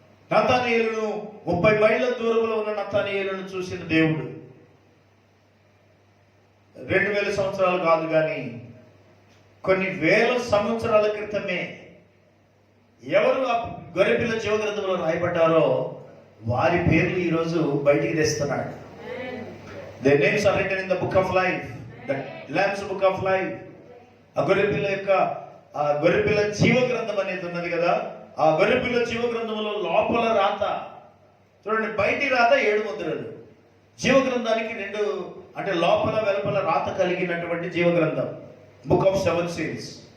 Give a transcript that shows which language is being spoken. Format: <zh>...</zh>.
<te>నతానీయేలును 30 మైళ్ళ దూరంలో ఉన్న నతానీయేలును చూసిన దేవుడు 2000 సంవత్సరాలు కాదు కానీ కొన్ని వేల సంవత్సరాల క్రితమే ఎవరు ఆ గొర్రెపిల్ల జీవగ్రంథంలో రాయబడ్డారో వారి పేర్లు ఈరోజు బయటికి తెస్తున్నాడు.</te> <en>Their names are written in the book of life, the Lamb's book of life.</en> <te>ఆ గొర్రెపిల్ల యొక్క ఆ గొర్రెపిల్ల జీవగ్రంథం అనేది ఉన్నది కదా, ఆ గొర్రెపిల్ల జీవగ్రంథంలో లోపల రాత చూడండి, బయటి రాత 7 ముద్రలు, జీవగ్రంథానికి 2 అంటే లోపల వెలుపల రాత కలిగినటువంటి జీవగ్రంథం,</te> <en>Book of 7 seals.</en>